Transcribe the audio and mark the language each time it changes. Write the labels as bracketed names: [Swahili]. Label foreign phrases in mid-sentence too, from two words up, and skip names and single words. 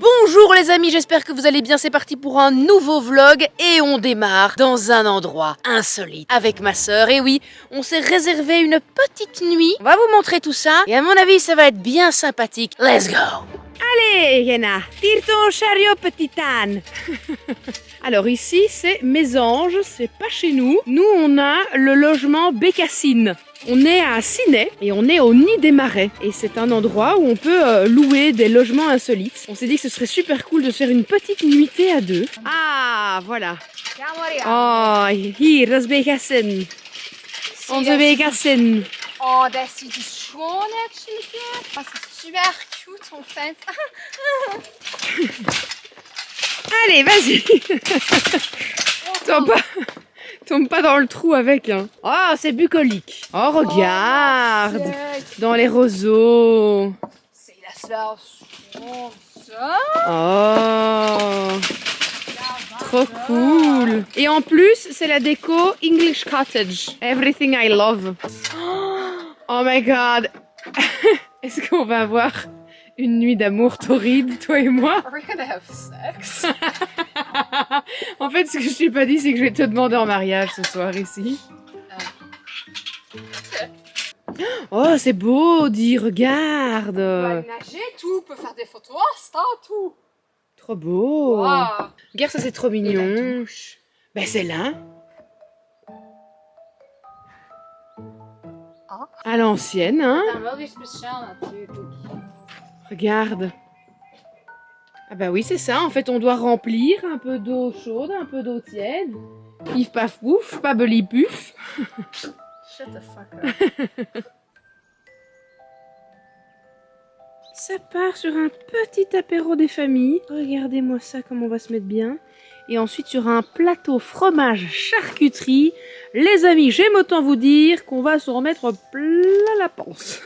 [French] Bonjour les amis, j'espère que vous allez bien, c'est parti pour un nouveau vlog et on démarre dans un endroit insolite avec ma sœur. Et oui, on s'est réservé une petite nuit, on va vous montrer tout ça et à mon avis ça va être bien sympathique. [English] Let's go! [French] Allez, Yena, tire ton chariot, petite âne. Alors ici, c'est Mésange, c'est pas chez nous. Nous, on a le logement Bécassine. On est à Ciney et on est au Nid des Marais. Et c'est un endroit où on peut louer des logements insolites. On s'est dit que ce serait super cool de se faire une petite nuitée à deux. Ah, voilà. [Dutch] Oh, hier, dat is Bécassine. Onze Bécassine. Oh, dat ziet er schoon uit, Julia. Dat is [English] super cute, [French] en fait. Allez, vas-y. Tombe pas dans le trou avec. Hein. Oh, c'est bucolique. Oh, regarde. Dans les roseaux. C'est la station, ça. Oh. Trop cool. Et en plus, c'est la déco [English] English Cottage. Everything I love. Oh my god. [French] Est-ce qu'on va avoir une nuit d'amour torride, toi et moi? [English] Are we gonna have sex? [French] En fait, ce que je t'ai pas dit, c'est que je vais te demander en mariage ce soir ici. Oh, c'est beau, dis, regarde. On va nager, tout, on peut faire des photos, Insta, tout. Trop beau. Wow. Regarde, ça c'est trop mignon. Ben c'est là. Ah. À l'ancienne, hein. [Dutch] Dan wel weer speciaal natuurlijk. [French] Regarde. Ah bah oui, c'est ça. En fait, on doit remplir un peu d'eau chaude, un peu d'eau tiède. Pif paf pouf, pas beli puf. [English] Shut the fuck up. [French] Ça part sur un petit apéro des familles. Regardez-moi ça, comme on va se mettre bien. Et ensuite sur un plateau fromage charcuterie. Les amis, j'aime autant vous dire qu'on va se remettre plein la panse.